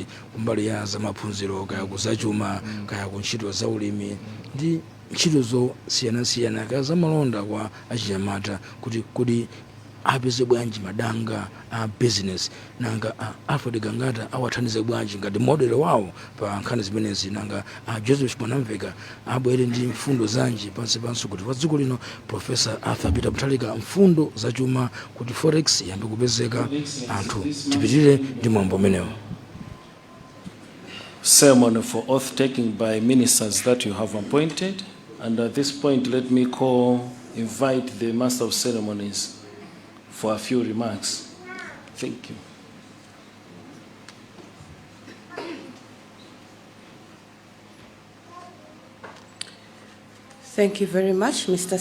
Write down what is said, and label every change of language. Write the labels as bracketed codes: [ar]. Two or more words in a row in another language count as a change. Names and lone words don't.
[ny] kumbali ya zamaphunziro kaya kuzachuma kaya kuntchito za ulimi ndi ntchito zosiyanasiyana kaya zamalonda kwa achinyamata kuti apeze bwanji madanga a business nanga Alfred Gangata awathandize bwanji ngati model wawo pa nkhani zimenezi nanga Joseph Mwanamveka abwere ndi mfundo zanji pansi kuti wa dziko lino Professor Arthur Peter Mutharika mfundo zachuma kuti forex yambe kupezeka anthu tipitirire ndi mwambo umenewo. [en] Ceremony for oath taking by ministers that you have appointed, and at this point let me invite the Master of Ceremonies for a few remarks. Thank you. Thank you very much, Mr.